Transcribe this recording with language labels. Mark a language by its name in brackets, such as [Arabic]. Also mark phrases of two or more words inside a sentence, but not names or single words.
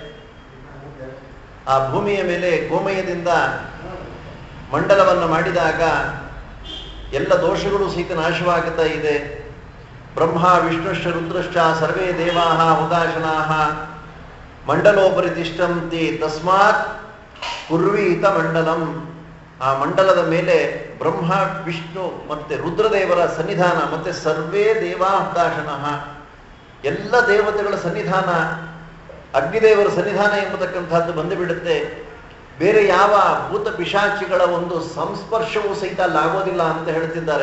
[Kannada] ಆ ಭೂಮಿಯ ಮೇಲೆ ಗೋಮಯದಿಂದ ಮಂಡಲವನ್ನು ಮಾಡಿದಾಗ ಎಲ್ಲ ದೋಷಗಳು ಸಹಿತ ನಾಶವಾಗುತ್ತಾ ಇದೆ. [Sanskrit] ಬ್ರಹ್ಮ ವಿಷ್ಣುಶ್ಚ ರುದ್ರಶ್ಚ ಸರ್ವೇ ದೇವಾಃ ಹುತಾಶನಾಃ ಮಂಡಲೋಪರಿ ತಿಷ್ಠಂತಿ ತಸ್ಮಾತ್ ಕುರ್ವೀತ ಮಂಡಲಂ. [Kannada] ಆ ಮಂಡಲದ ಮೇಲೆ ಬ್ರಹ್ಮ ವಿಷ್ಣು ಮತ್ತೆ ರುದ್ರದೇವರ ಸನ್ನಿಧಾನ ಮತ್ತೆ [Sanskrit] ಸರ್ವೇ ದೇವಾ ಹುತಾಶನಃ [Kannada] ಎಲ್ಲ ದೇವತೆಗಳ ಸನ್ನಿಧಾನ, ಅಗ್ನಿದೇವರ ಸನ್ನಿಧಾನ ಎಂಬತಕ್ಕಂಥದ್ದು ಬಂದು ಬಿಡುತ್ತೆ. ಬೇರೆ ಯಾವ ಭೂತ ಪಿಶಾಚಿಗಳ ಒಂದು ಸಂಸ್ಪರ್ಶವೂ ಸಹಿತ ಅಲ್ಲಾಗೋದಿಲ್ಲ ಅಂತ ಹೇಳ್ತಿದ್ದಾರೆ.